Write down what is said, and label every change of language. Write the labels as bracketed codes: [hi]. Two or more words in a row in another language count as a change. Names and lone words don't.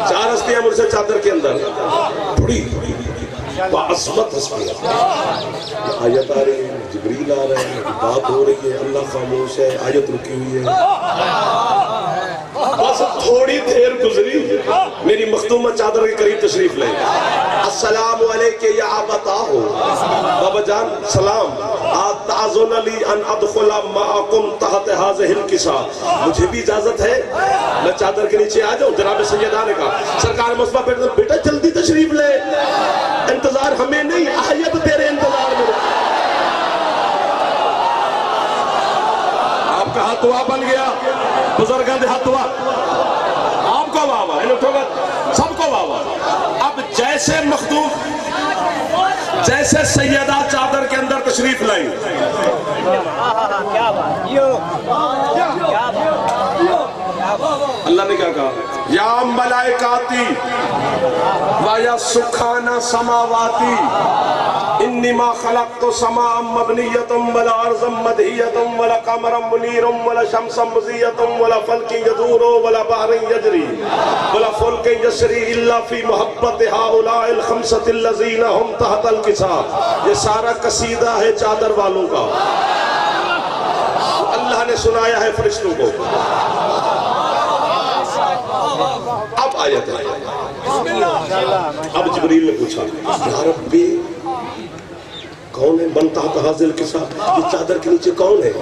[ur] چار ہستیاں مجھ سے چادر کے اندر بڑی بعظمت ہستیاں، آیت آ رہی ہے، جبریل آ رہا ہے، بات ہو رہی ہے، اللہ خاموش ہے، آیت رکی ہوئی ہے۔ بس تھوڑی دیر گزری، میری مخدومہ چادر کے قریب تشریف لے، السلام علیکہ یا ابتاہ، بابا جان سلام، [ar] أتأذن لي أن أدخل معكم تحت هذا الكساء, [ur] مجھے بھی اجازت ہے میں چادر کے نیچے آ جاؤں? جناب سیدہ نے کہا، سرکار مصطفیٰ بیٹا جلدی تشریف لے، انتظار ہمیں نہیں، آیت تیرے انتظار میں. آپ کا ہاتھ دعا بن گیا, [pa] بزرگاں دے ہاتھ دعا, [ur] آپ کو واہ، سب کو واہ. اب جیسے مخدوم، جیسے سیدہ چادر کے اندر تشریف لائی، اللہ نے کیا کہا, [ar] يا ملائكتي و يا سكان سماواتي إني ما خلقت سماء مبنية ولا أرضا مدحية ولا قمرا منيرا ولا شمسا مضيئة ولا فلكا يدور ولا بحرا يجري ولا فلكا يسري إلا في محبة هؤلاء الخمسة الذين هم تحت الكساء. [ur] یہ سارا قصیدہ ہے چادر والوں کا، اللہ نے سنایا ہے فرشتوں کو. اب آیت ہے، اب جبریل نے پوچھا, [ar] يا ربي [ur] کون ہے بنتا ہاجل کے ساتھ، یہ چادر کے نیچے کون ہے?